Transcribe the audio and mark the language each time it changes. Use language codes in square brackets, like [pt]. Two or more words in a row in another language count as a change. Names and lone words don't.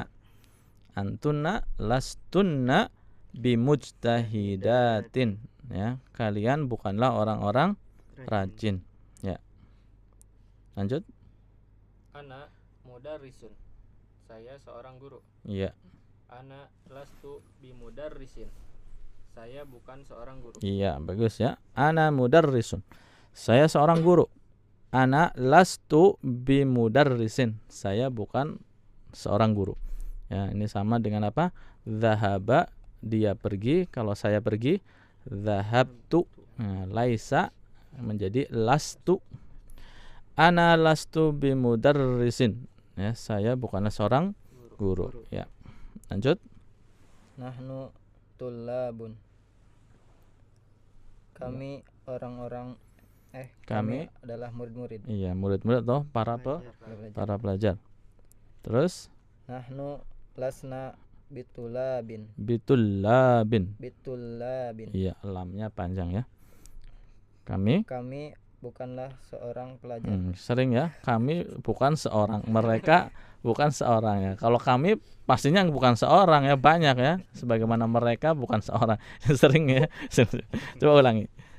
[ar] أنتن لستن بمجتهدات. [id] Ya, kalian bukanlah orang-orang rajin. Ya. Lanjut. [ar] أنا مدرس. [id] Saya seorang guru. Iya. [ar] أنا لست بمدرس. [id] Saya bukan seorang guru. Iya, bagus ya. [ar] أنا مدرس. [id] Saya seorang guru. [ar] أنا لست بمدرس. [id] Saya bukan seorang guru. Ya, ini sama dengan apa? Zahaba, dia pergi. Kalau saya pergi, zahabtu. Nah, laisa menjadi lastu. [ar] أنا لست بمدرس. [id] Ya, saya bukanlah seorang guru. Ya. Lanjut. [ar] نحن طلاب. [id] Kami orang-orang kami adalah murid-murid. Iya, murid-murid atau para pelajar. Terus [ar] نحن لسنا بطلاب. [id] bitullabin. Bitulabin. Iya, lamnya panjang ya. Kami bukanlah seorang pelajar. Sering ya, kami bukan seorang, mereka bukan seorang ya. Kalau kami pastinya bukan seorang ya, banyak ya. Sebagaimana mereka bukan seorang. Sering ya. Coba ulangi.